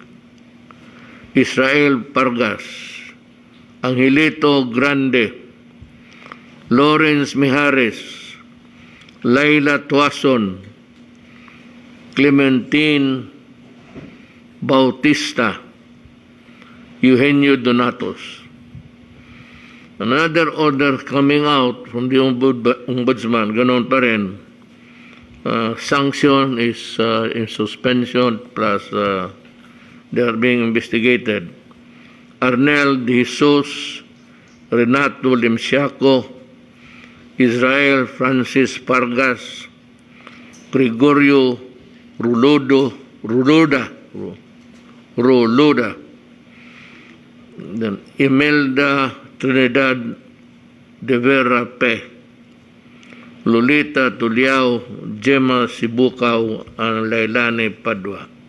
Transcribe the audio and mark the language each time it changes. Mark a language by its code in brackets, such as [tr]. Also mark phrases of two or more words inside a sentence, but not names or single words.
[en] Israel Pargas. Angelito Grande. Lawrence Mijares, Laila Tuason, Clementine Bautista, Eugenio Donatos. Another order coming out from the Ombudsman, [tl] ganon pa rin. [en] Sanction is in suspension plus they are being investigated. Arnel De Jesus, Renato Limsiaco, Israel Francis Pargas, Gregorio Ruloda, then Imelda Trinidad de Vera Pe, Lolita Tuliao, Gemma Sibukaw, and Lailani Padua.